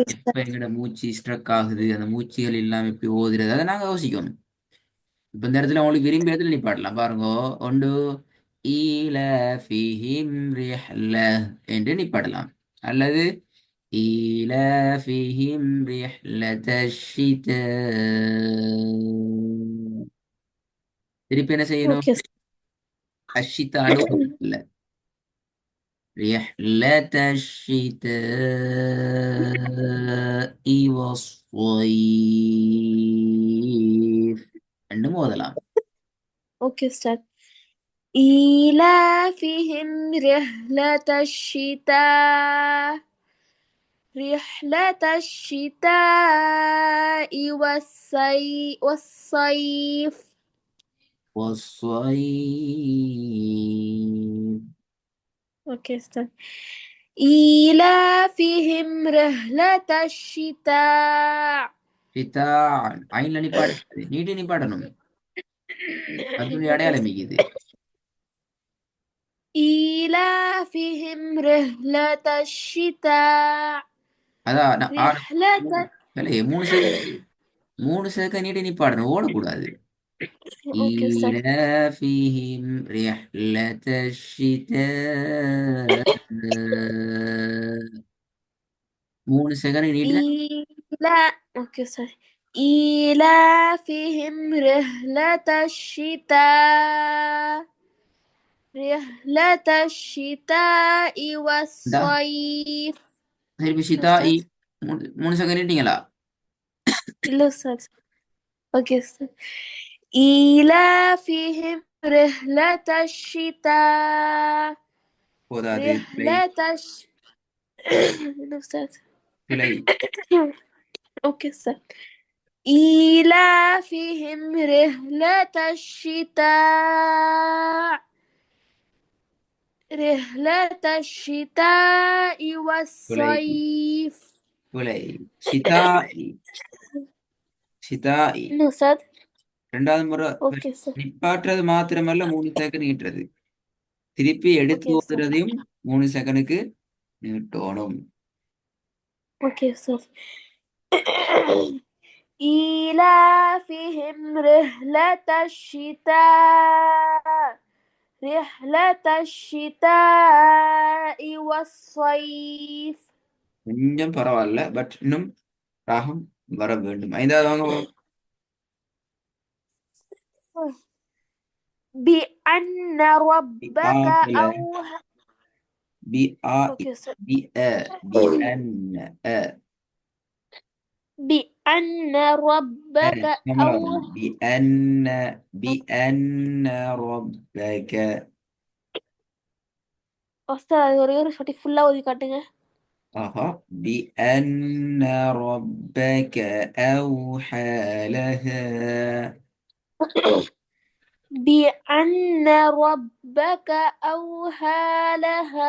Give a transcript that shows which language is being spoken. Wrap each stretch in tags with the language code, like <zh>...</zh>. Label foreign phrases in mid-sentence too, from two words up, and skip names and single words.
<ta>எப்ப எங்கட மூச்சு ஸ்ட்ரக் ஆகுது அந்த மூச்சுகள் இல்லாம எப்படி ஓதுறது அதை நாங்க யோசிக்கணும் இப்ப இந்த இடத்துல உங்களுக்கு விரும்பிய இடத்துல நிப்பாட்டலாம் பாருங்க ஒன்று</ta> <ar>إيلافهم رحلة</ar> <ta>என்று நிப்பாட்டலாம் அல்லது</ta> <ar>إيلافهم رحلة</ar> <ta>திருப்பி என்ன செய்யணும் ஓகே அஷித்தாண்டு இல்ல</ta> <ar>رحلة الشتاء والصيف</ar> <ta>ரெண்டும் ஓதலாம் ஓகே சார்.</ta> <ar>إيلافهم رحلة الشتاء والصيف. والصيف اوكي استنى. إيلافهم رحلة الشتاء. شتاء عين</ar> <ta>நிப்பாடு நீட்டி நிப்பாடணும் அதுக்குரிய அடையாளம் மிகுது</ta> <ar>إيلافهم رحلة الشتاء.</ar> <ta>அதான்</ta> <ar>رحلة</ar> <ta>3 செகண்ட் நீட்டி நிப்பாடணும் ஓடக்கூடாது</ta> <ar>اوكي استنى. إيلافهم رحلة الشتاء 3 செகண்ட் நீட்டினா اوكي استنى. إيلافهم رحلة الشتاء رحلة الشتاء</ar> <ta>இந்தா</ta> <ar>والصيف.</ar> <ta>திருப்பி ஷிதா இ</ta> <ar>أستاذ.</ar> <ta>3 செகண்ட் நீட்டீங்களா?</ta> <ar>இல்ல أستاذ. أوكي أستاذ. إيلافهم رحلة الشتاء.</ar> <ta>போதாது. பிழை.</ta> <ar>رحلة இல்ல أستاذ.</ar> <ta>பிழை.</ta> <ar>أوكي أستاذ. إيلافهم رحلة الشتاء. رحلة الشتاء</ar> <ta>பிழை.</ta> <ar>والصيف.</ar> <ta>பிழை. ஷிதா இ. ஷிதா இ. இன்னும் சார். ரெண்டாவது முறை ஓகே சார். நிப்பாட்டுறது மாத்திரமல்ல 3 செகண்ட் நீட்டுறது. திருப்பி எடுத்து ஓகே சார். ஓதுறதையும் 3 செகண்டுக்கு நீட்டணும். ஓகே சார்.</ta> <ar>إيلافهم رحلة الشتاء. رحلة الشتاء والصيف.</ar> <ta>கொஞ்சம் பரவாயில்ல, பட் இன்னும் ராகம் வர வேண்டும். 5வது வாங்க.</ta> <ar>بأن ربك أوحى. بِ آ</ar> <ta>ஓகே சார்.</ta> <ar>بِ أَ بِ أَنْ أَ بأن ربك أوحى. بأن بأن ربك.</ar> <ta>அஸ்தார் அது ஒரே ஒரு வாட்டி ஃபுல்லா ஓதி காட்டுங்க.</ta> <ar>ஆஹா. بأن ربك أوحى لها. بأن ربك أوحى لها.</ar>